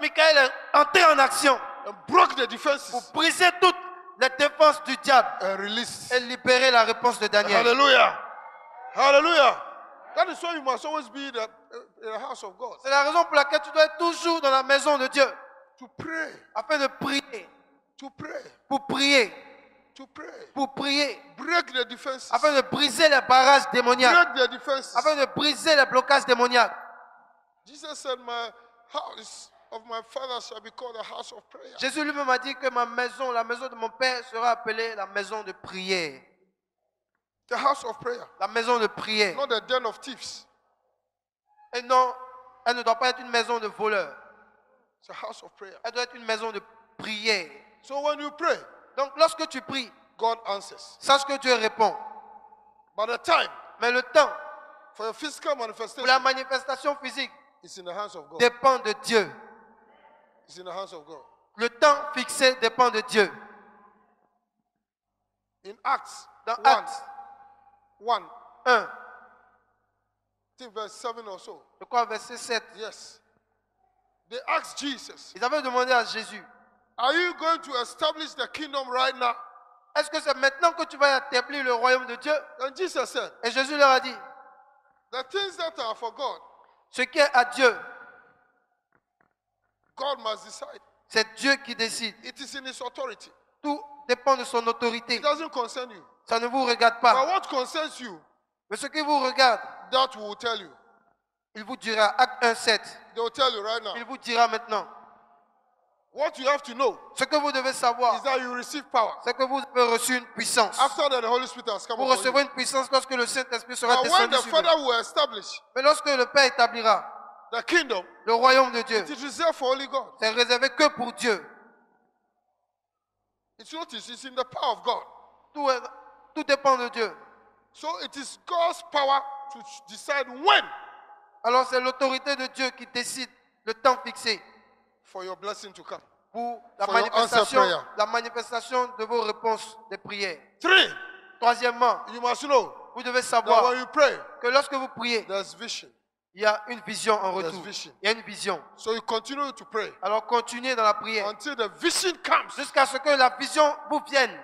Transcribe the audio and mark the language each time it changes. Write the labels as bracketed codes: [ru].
[fr] Michael est entré en action [en] and broke the [fr] pour [en] defenses [fr] briser toutes les défenses du diable [en] and released. [fr] et libérer la réponse de Daniel. Hallelujah. Hallelujah. [en] That is why you must always be in the house of God. [fr] C'est la raison pour laquelle tu dois être toujours dans la maison de Dieu [en] To pray. [fr] afin de prier, [en] To pray. [fr] pour prier, [en] To pray. [fr] pour prier, [en] Break the defenses. [fr] afin de briser les barrages démoniaques, [en] Break the defenses. [fr] afin de briser les blocages démoniaques. [en] Jesus said, my house of my father shall be called a house of prayer. [fr] Jésus lui-même a dit que ma maison, la maison de mon Père sera appelée la maison de prière. [en] The house of prayer. [fr] La maison de prière. [en] Not the den of thieves. [fr] Et non, elle ne doit pas être une maison de voleurs. [en] It's a house of prayer. [fr] Elle doit être une maison de prière. [en] So when you pray, [fr] Donc lorsque tu pries, [en] God answers. [fr] sache que Dieu répond. [en] But the time [fr] Mais le temps [en] for your physical [fr] pour la [en] manifestation [fr] manifestation physique [en] is in the hands of God. [fr] dépend de Dieu. [en] It's in the hands of God. [fr] Le temps fixé dépend de Dieu. [en] In Acts [fr] Dans [en] 1, [fr] Actes 1, 1, [en] I think verse 7 or so. [fr] je crois verset 7, [en] Yes. They asked Jesus, [fr] ils avaient demandé à Jésus, [en] are you going to establish the kingdom right now? [fr] est-ce que c'est maintenant que tu vas établir le royaume de Dieu? [en] And Jesus said, [fr] Et Jésus leur a dit, [en] the things that are for God, [fr] ce qui est à Dieu, [en] God must decide. [fr] c'est Dieu qui décide. [en] It is in his authority. [fr] Tout dépend de son autorité. [en] It doesn't concern you. [fr] Ça ne vous regarde [en] But [fr] pas. [en] what concerns you, [fr] Mais ce qui vous regarde, [en] that will tell you. [fr] il vous dira, Acte 1, 7, [en] They will tell you right now. [fr] il vous dira maintenant. [en] What you have to know [fr] Ce que vous devez savoir, [en] is that you receive power. [fr] c'est que vous avez reçu une puissance. [en] After that, the Holy Spirit has come [fr] Vous [en] upon [fr] recevrez [en] you. [fr] une puissance lorsque le Saint-Esprit sera [en] But when [fr] descendu [en] the [fr] sur vous. [en] Father will establish [fr] Mais lorsque le Père établira [en] the kingdom, [fr] le royaume de Dieu, [en] it is reserved for only God. [fr] c'est réservé que pour Dieu. [en] It's notice, it's in the power of God. [fr] Tout dépend de Dieu. [en] So it is God's power to decide when [fr] Alors c'est l'autorité de Dieu qui décide le temps fixé [en] for your blessing to come. [fr] pour [en] For your answered prayer. [fr] la manifestation de vos réponses de prière. [en] 3, [fr] Troisièmement, [en] you must know [fr] vous devez [en] that [fr] savoir [en] when you pray, [fr] que lorsque vous priez, [en] there's vision. [fr] il y a une vision en [en] There's [fr] retour. [en] vision. [fr] Il y a une vision. [en] So you continue to pray [fr] Alors continuez dans la prière [en] until the vision comes [fr] jusqu'à ce que la vision vous vienne